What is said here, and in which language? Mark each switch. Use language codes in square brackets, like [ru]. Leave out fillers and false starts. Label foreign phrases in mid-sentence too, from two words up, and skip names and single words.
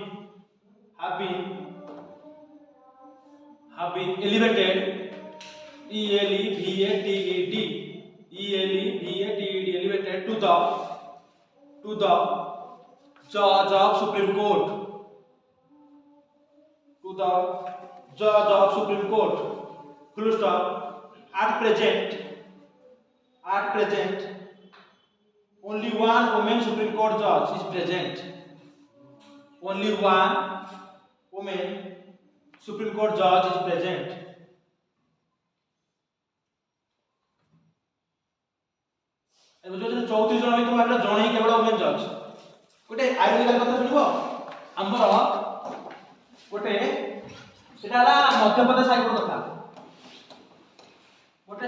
[en] elevated elevated to the judge of Supreme Court full stop. At present only one woman Supreme Court judge is present. Only one woman Supreme Court judge is present. [or] ଏବେ ଯୋଉ 34 ଜଣ ଭିତରୁ ଭାବିଲା ଜଣେ କେବଳ [en] women judge [or] ଗୋଟେ ଆଇରନିକାଲ କଥା ଶୁଣିବ ଆମର ଗୋଟେ ସେଟା ହେଲା ମଧ୍ୟପ୍ରଦେଶ ହାଇକୋର୍ଟ କଥା ଗୋଟେ